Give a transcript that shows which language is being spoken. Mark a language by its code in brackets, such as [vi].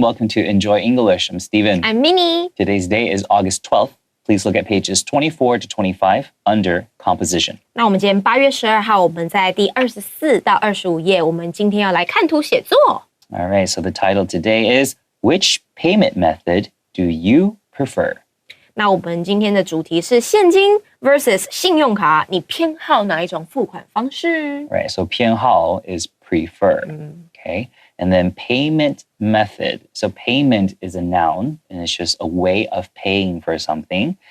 [en] Welcome to Enjoy English. I'm Steven. I'm Minnie. Today's day is August 12th. Please look at pages 24 to 25 under composition. [zh] 那我们今天8月12号，我们在第24到25页，我们今天要来看图写作。 [en] All right, so the title today is Which payment method do you prefer? [zh] 那我们今天的主题是现金 versus 信用卡，你偏好哪一种付款方式？ [en] Right, so 偏好 is prefer, okay? And then payment method. So payment is a noun, and it's just a way of paying for something.